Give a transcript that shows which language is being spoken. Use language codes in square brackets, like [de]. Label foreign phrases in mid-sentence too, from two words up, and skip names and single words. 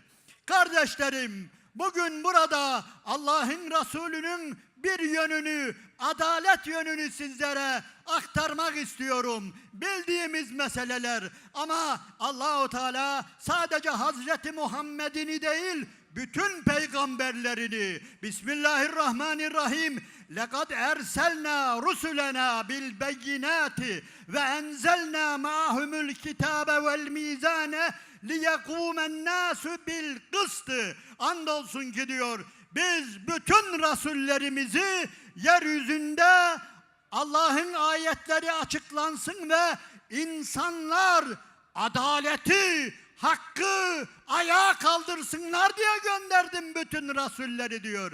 [tr] Kardeşlerim, bugün burada Allah'ın Resulü'nün bir yönünü, adalet yönünü sizlere aktarmak istiyorum. Bildiğimiz meseleler ama Allahu Teala sadece Hazreti Muhammed'ini değil, bütün peygamberlerini. Bismillahirrahmanirrahim. [ar] لَقَدْ اَرْسَلْنَا رُسُلَنَا بِالْبَيِّنَاتِ وَاَنْزَلْنَا مَعَهُمُ الْكِتَابَ وَالْمِيزَانَ لِيَقُومَ النَّاسُ بِالْقِسْطِ. [tr] Andolsun ki diyor, biz bütün rasullerimizi yeryüzünde Allah'ın ayetleri açıklansın ve insanlar adaleti, hakkı ayağa kaldırsınlar diye gönderdim bütün rasulleri diyor.